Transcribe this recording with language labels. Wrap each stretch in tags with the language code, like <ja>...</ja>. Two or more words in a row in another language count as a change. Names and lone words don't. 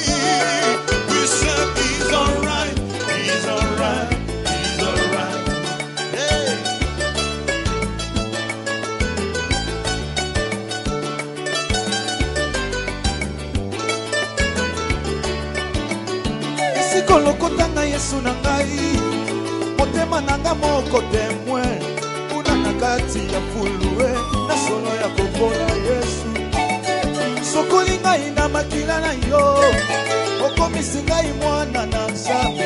<en>We said he's alright, he's alright, he's alright. Hey.</en> <ln>Esikolo kotanga Yesu na ngai. Motema nanga moko témoin. Kuna na kati ya fulue na solo ya kokola Yesu. Sokoli ngai na makila na yo. Okomisi ngai mwana na Nzambe.</ln>